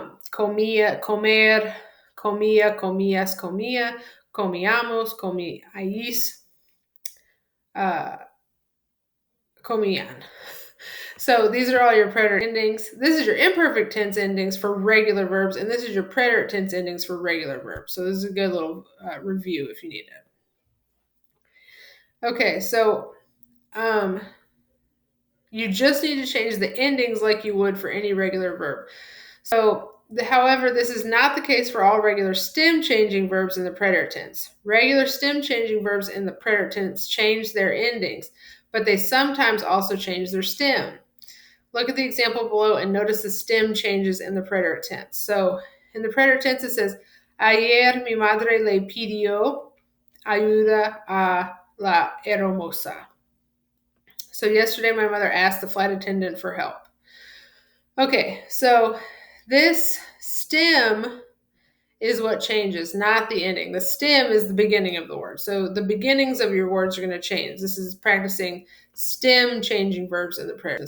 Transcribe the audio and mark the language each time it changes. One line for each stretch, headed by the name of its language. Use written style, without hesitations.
Spanish: Comía, comer, comía, comías, comía, comíamos, comíais, comían.
English: So these are all your preterite endings. This is your imperfect tense endings for regular verbs, and this is your preterite tense endings for regular verbs. So this is a good little review if you need it. Okay, so you just need to change the endings like you would for any regular verb. So, however, this is not the case for all regular stem changing verbs in the preterite tense. Regular stem changing verbs in the preterite tense change their endings, but they sometimes also change their stem. Look at the example below and notice the stem changes in the preterite tense. So, in the preterite tense, it says,
Spanish: Ayer mi madre le pidió ayuda a la hermosa.
English: So, yesterday my mother asked the flight attendant for help. Okay, so this stem is what changes, not the ending. The stem is the beginning of the word. So the beginnings of your words are going to change. This is practicing stem changing verbs in the present.